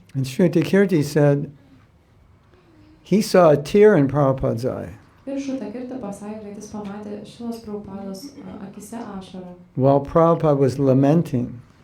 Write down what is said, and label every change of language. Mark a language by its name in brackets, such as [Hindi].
[English] And Shruti Kirti said, he saw a tear in Prabhupada's eye. [Lithuanian] Ir Šruta Kirti pasakė, kad jis pamatė Šrilos Prabhupados akise ašarą. [English] While Prabhupada was lamenting,